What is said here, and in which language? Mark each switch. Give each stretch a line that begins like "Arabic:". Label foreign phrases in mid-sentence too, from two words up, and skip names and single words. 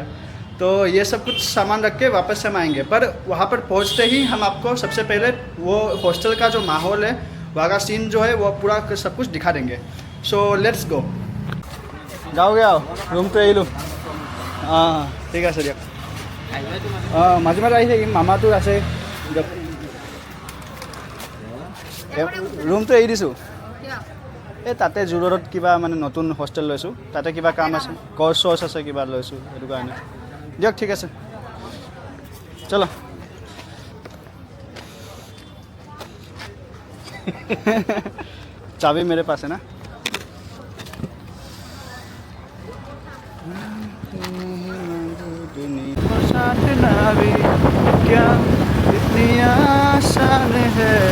Hindi: तो ये सब कुछ सामान रख के वापस से हम आएंगे। पर वहाँ पर पहुँचते ही हम आपको सबसे पहले वो हॉस्टल का जो माहौल है, वहाँ का सीन जो है वो पूरा सब कुछ दिखा देंगे।
English: so let's go.
Hindi: जाओगे? आओ, रूम तो यही लो। हाँ ठीक है सर।
Assamese: মাজে মাজে আহি থাকিম, মামাটো আছে। ৰুমটো এৰি দিছোঁ। এই তাতে জু ৰোডত কিবা মানে নতুন হোষ্টেল লৈছোঁ, তাতে কিবা কাম আছে, কৰ্চ চৰ্চ আছে কিবা লৈছোঁ, সেইটো কাৰণে। দিয়ক ঠিক আছে, চলো।
Hindi: चाबी मेरे पास है ना। साथ ना भी क्या इतनी आसान है।